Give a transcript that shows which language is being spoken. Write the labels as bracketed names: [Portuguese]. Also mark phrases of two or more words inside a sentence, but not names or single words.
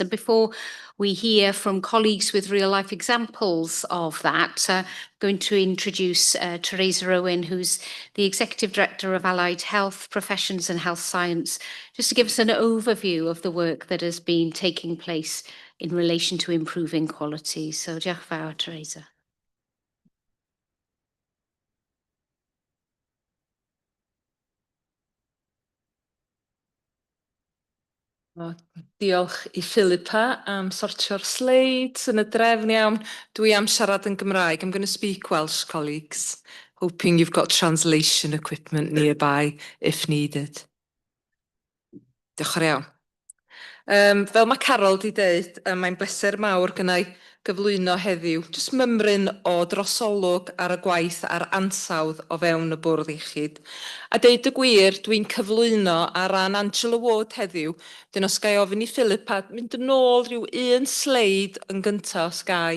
[English] And before we hear from colleagues with real life examples of that, I'm going to introduce Teresa Owen, who's the Executive Director of Allied Health Professions and Health Science, just to give us an overview of the work that has been taking place in relation to improving quality. So, [Welsh] diolch fawr, Teresa. Diolch i Philippa am sortio'r slides yn y drefn iawn. Dwi am siarad yn Gymraeg. [English] I'm going to speak Welsh, colleagues, hoping you've got translation equipment nearby if needed. [Welsh] Diolch yn iawn. Fel mae Carol di dweud, mae'n bleser mawr gynnau gyflwyno heddiw, jyst mymryn o drosolwg ar y gwaith a'r ansawdd o fewn y bwrdd iechyd. A deud y gwir, dwi'n cyflwyno ar ran Angela Ward heddiw, dyn os gai ofyn i Philippa mynd yn ôl rhyw un sleid yn gyntaf os gai.